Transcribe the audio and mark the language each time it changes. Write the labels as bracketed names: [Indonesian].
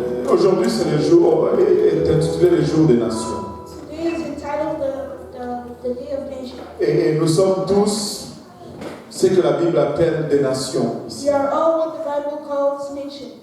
[French] Aujourd'hui, c'est le jour, est intitulé le jour des nations. [English] Today is entitled the Day of Nations. [French] Et nous sommes tous ce que la Bible appelle des nations. [English] We are all what the Bible calls nations.